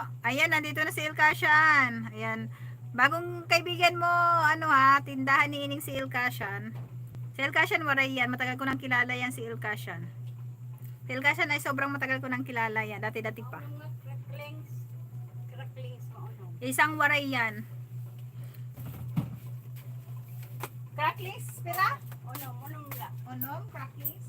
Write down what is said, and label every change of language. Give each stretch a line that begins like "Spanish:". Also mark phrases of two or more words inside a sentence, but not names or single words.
Filipino: Ayan, nandito na si El Cashan. Ayan. Bagong kaibigan mo, ano ha, tindahan ni Ining si El Cashan. Si El Cashan, waray yan. Matagal ko nang kilala yan si El Cashan. Si El Cashan ay sobrang matagal ko nang kilala yan. Dati-dati pa. Cracklings mo, ano? Isang waray yan. Cracklings, pera?
Waray: Unom la. Onom, cracklings.